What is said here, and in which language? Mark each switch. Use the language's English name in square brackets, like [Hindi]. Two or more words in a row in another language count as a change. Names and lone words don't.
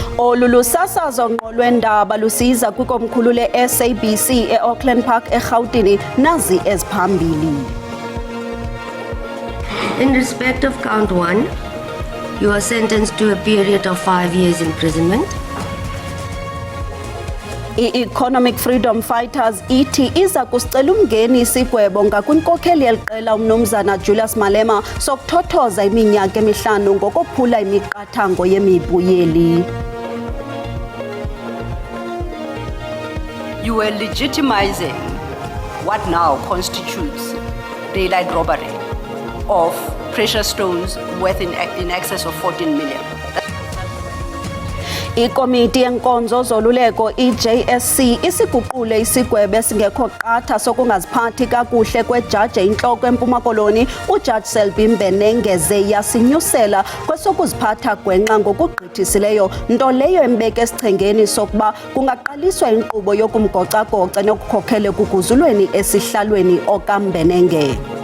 [Xhosa] Olu lusasazo ngqo lwendaba lusiza kwikomkhulu le-SABC e-Auckland Park eRhawutini nazi eziphambili. [English] In respect of count 1, you are sentenced to a period of 5 years imprisonment. [Xhosa] I-Economic Freedom Fighters ithi iza kusicela umngeni isigwebo ngakwinkokheli yeliqela umnumzana Julius Malema sokuthothoza iminyaka emihlanu ngokophula imiqathango yemibuyeli. [English] You were legitimizing what now constitutes daylight robbery of precious stones worth in excess of 14 million. [Xhosa] Ikomiti yenkonzo zoluleko i-JSC isiguqule isigwebo esingekho qatha sokungaziphathi kakuhle kwejaji intloko eMpuma Koloni uJaji Selby Mbenengeze yasinyusela kwesokuziphatha gwenqa ngokugqithisileyo, nto leyo embeka esichengeni sokuba kungaqaliswa inkqubo yokumgoca-goca nokukhokhela ekuguzulweni esihlalweni okaMbenenge.